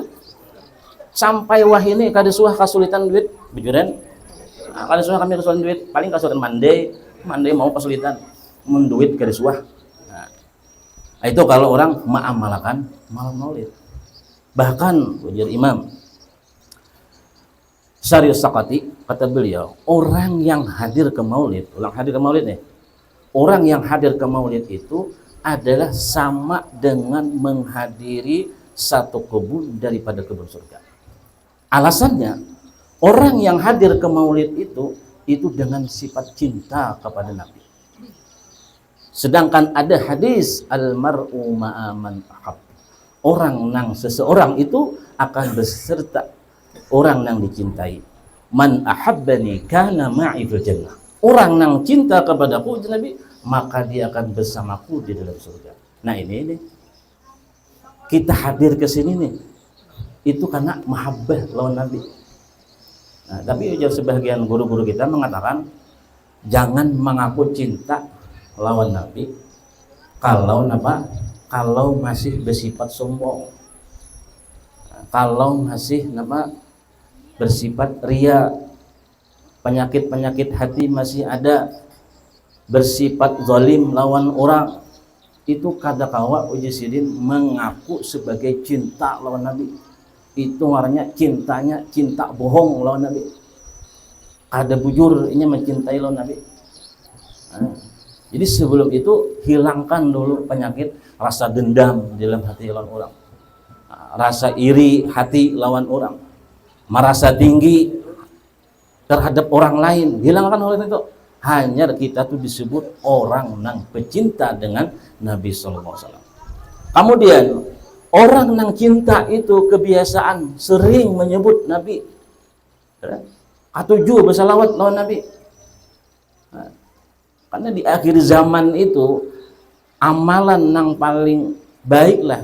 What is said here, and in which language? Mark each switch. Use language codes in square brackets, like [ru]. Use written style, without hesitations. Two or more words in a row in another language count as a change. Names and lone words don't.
[bjn] Sampai wah ini kada suah kesulitan duit bujuran. Nah, kada suah kami kesulitan duit, paling kesulitan mandai mau kesulitan menduit kada suah. [id] Nah, itu kalau orang mengamalkan malam maulid. Bahkan ujar Imam Syarius Sakati, kata beliau, orang yang hadir ke maulid, orang yang hadir ke maulid itu adalah sama dengan menghadiri satu kebun daripada kebun surga. Alasannya, orang yang hadir ke maulid itu dengan sifat cinta kepada Nabi. Sedangkan ada hadis [ar] المرء مع من أحب, [id] orang nang seseorang itu akan beserta orang nang dicintai. [ar] من أحبني كان معي في الجنة, [id] orang nang cinta kepadaku Nabi, maka dia akan bersamaku di dalam surga. [bjn] Nah ini kita hadir ke sini nih itu karena mahabbah lawan Nabi. Nah, tapi ujar sebagian guru-guru kita mengatakan jangan mengaku cinta lawan Nabi kalau masih bersifat sombong, kalau masih bersifat ria, penyakit hati masih ada, bersifat zalim lawan orang, itu kada kawa uji sidin mengaku sebagai cinta lawan Nabi. Itu artinya cintanya cinta bohong lawan Nabi, kada bujur ini mencintai lawan Nabi. Nah, jadi sebelum itu hilangkan dulu penyakit rasa dendam di dalam hati lawan orang, rasa iri hati lawan orang, merasa tinggi terhadap orang lain, hilangkan oleh itu. [id] Hanya kita tuh disebut orang nang pecinta dengan Nabi [ar] صلى الله عليه وسلم. [id] Kemudian orang nang cinta itu kebiasaan sering menyebut Nabi, katuju bersalawat lawan Nabi. Nah, karena di akhir zaman itu amalan nang paling baik lah.